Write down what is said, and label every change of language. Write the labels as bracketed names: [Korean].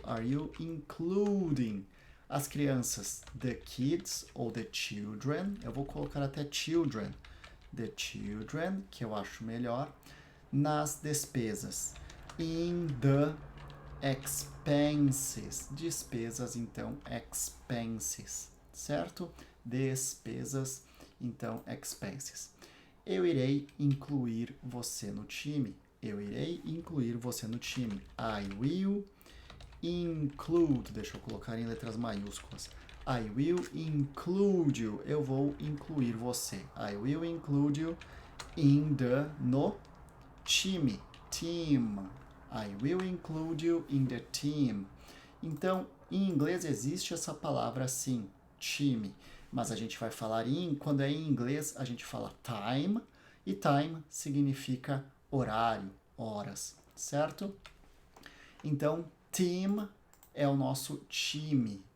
[English] Are you including [Portuguese] as crianças? [English] The kids [Portuguese] ou [English] the children? [Portuguese] Eu vou colocar até children. [English] The children, [Portuguese] que eu acho melhor, nas despesas. [English] In the expenses. [Portuguese] Despesas, então, expenses, certo? Despesas, então, expenses. Eu irei incluir você no time. Eu irei incluir você no time. [English] I will include. [Portuguese] Deixa eu colocar em letras maiúsculas. [English] I will include you. [Portuguese] Eu vou incluir você. [English] I will include you no time. Team. I will include you in the team. [Portuguese] Então, em inglês existe essa palavra assim, time, mas a gente vai falar quando é em inglês, a gente fala time, e time significa horário, horas, certo? Então, team é o nosso time.